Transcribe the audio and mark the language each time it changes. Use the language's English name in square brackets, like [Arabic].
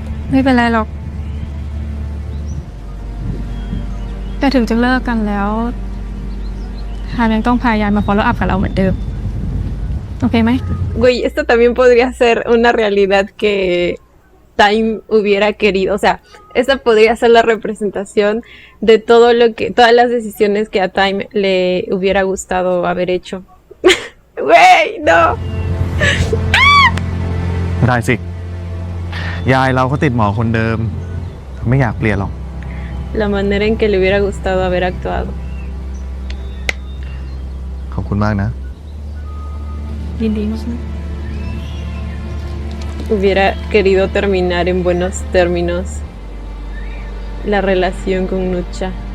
[Thai] ไม่เป็นไรหรอก แต่ถึงจะเลิกกันแล้วทามยังต้องพยายามมา follow up กับเราเหมือนเดิม โอเคไหม [Spanish] Güey, esto también podría ser una realidad que Time hubiera querido. O sea, esta podría ser la representación de todo lo que, todas las decisiones que a Time le hubiera gustado haber hecho. Güey, no. [Thai] ได้สิ ยายเราก็ติดหมอคนเดิม ไม่อยากเปลี่ยนหรอก [Spanish] La manera en que le hubiera gustado haber actuado. [Thai] ขอบคุณมากนะ ยินดีมาก [Spanish] Hubiera querido terminar en buenos términos la relación con Nucha.